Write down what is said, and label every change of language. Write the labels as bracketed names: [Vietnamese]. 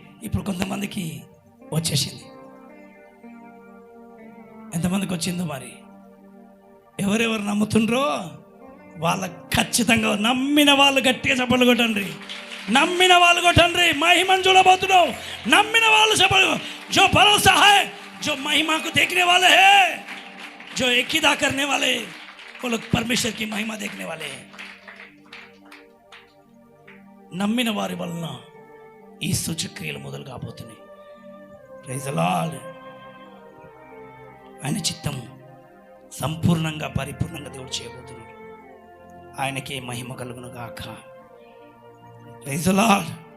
[Telugu] ఇప్పుడు కొంతమందికి వచ్చేసింది. ఎంతమందికి వచ్చిందో మరి. ఎవరెవరు నమ్ముతుండ్రో వాళ్ళ ఖచ్చితంగా, నమ్మిన వాళ్ళు గట్టిగా చప్పట్లు కొట్టండి, నమ్మిన వాళ్ళు కొట్టండి. మహిమను చూడబోతున్నావు, నమ్మిన వాళ్ళు చప్పట్లు. [Hindi] जो भरोसा है, जो महिमा को देखने वाले हैं, जो एकता करने वाले, वो लोग परमेश्वर की महिमा देखने वाले हैं. [Telugu] నమ్మిన వారి వలన ఈ సూచక్రియలు మొదలు కాబోతున్నాయి. [English] Praise the lord. [Telugu] ఆయన చిత్తం సంపూర్ణంగా పరిపూర్ణంగా దేవుడు చేయబోతున్నాడు. ఆయనకే మహిమ కలుగును గాక. [English] Praise the lord.